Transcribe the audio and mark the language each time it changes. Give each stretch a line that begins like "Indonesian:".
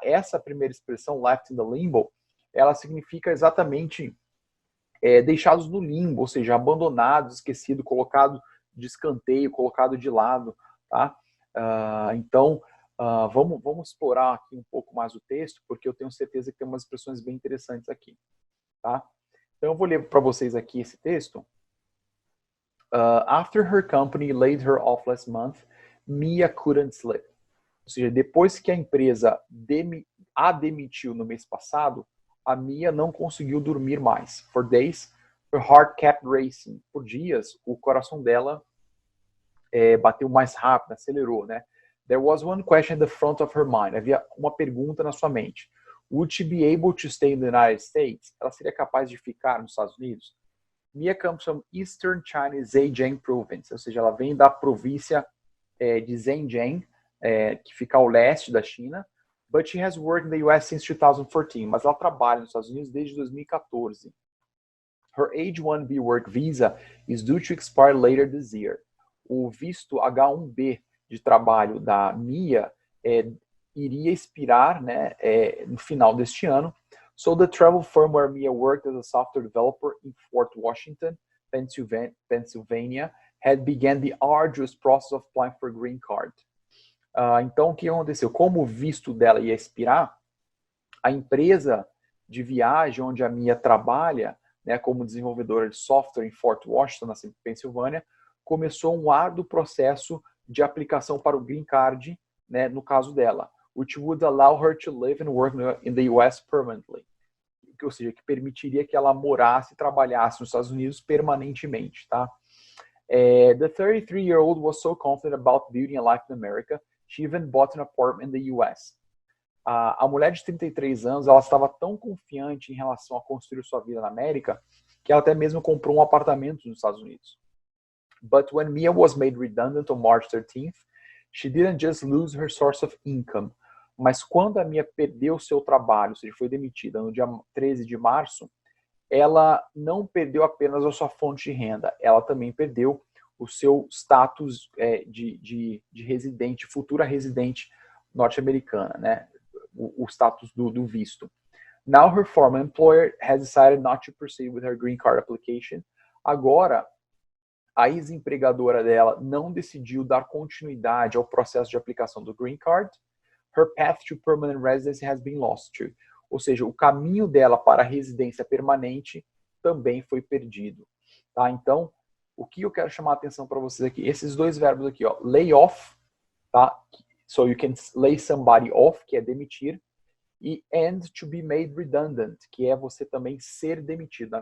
Portuguese: Essa primeira expressão,
English: left in the limbo,
Portuguese: ela significa exatamente deixados no limbo, ou seja, abandonados, esquecidos, colocado de escanteio, colocado de lado, tá? Então, vamos explorar aqui um pouco mais o texto, porque eu tenho certeza que tem umas expressões bem interessantes aqui, tá? Então, eu vou ler para vocês aqui esse texto.
English: After her company laid her off last month, Mia couldn't sleep.
Portuguese: Ou seja, depois que a empresa a demitiu no mês passado, a Mia não conseguiu dormir mais.
English: For days, her heart kept racing.
Portuguese: Por dias, o coração dela bateu mais rápido, acelerou, né?
English: There was one question at the front of her mind.
Portuguese: Havia uma pergunta na sua mente.
English: Would she be able to stay in the United States?
Portuguese: Ela seria capaz de ficar nos Estados Unidos?
English: Mia comes from Eastern China's Zhejiang province,
Portuguese: ou seja, ela vem da província de Zhejiang, que fica ao leste da China,
English: but she has worked in the US since 2014,
Portuguese: mas ela trabalha nos Estados Unidos desde 2014.
English: Her H-1B work visa is due to expire later this year.
Portuguese: O visto H-1B de trabalho da Mia iria expirar, né, no final deste ano.
English: So the travel firm where Mia worked as a software developer in Fort Washington, Pennsylvania, had begun the arduous process of applying for a green card.
Portuguese: Então, o que aconteceu? Como o visto dela ia expirar, a empresa de viagem onde a Mia trabalha, né, como desenvolvedora de software em Fort Washington, na Pensilvânia, começou um árduo processo de aplicação para o green card, né, no caso dela,
English: which would allow her to live and work in the US permanently.
Portuguese: Ou seja, que permitiria que ela morasse e trabalhasse nos Estados Unidos permanentemente, tá?
English: The 33-year-old was so confident about building a life in America, she even bought an apartment in the US.
Portuguese: A mulher de 33 anos, ela estava tão confiante em relação a construir sua vida na América, que ela até mesmo comprou um apartamento nos Estados Unidos.
English: But when Mia was made redundant on March 13th, she didn't just lose her source of income.
Portuguese: Mas quando a Mia perdeu seu trabalho, ou seja, foi demitida no dia 13 de março, ela não perdeu apenas a sua fonte de renda, ela também perdeu o seu status de residente, futura residente norte-americana, né? O status do visto.
English: Now her former employer has decided not to proceed with her green card application.
Portuguese: Agora, a ex-empregadora dela não decidiu dar continuidade ao processo de aplicação do green card.
English: Her path to permanent residency has been lost too.
Portuguese: Ou seja, o caminho dela para a residência permanente também foi perdido. Tá? Então, o que eu quero chamar a atenção para vocês aqui? Esses dois verbos aqui, ó, lay off, tá?
English: So you can lay somebody off,
Portuguese: que é demitir, e
English: and to be made redundant,
Portuguese: que é você também ser demitido.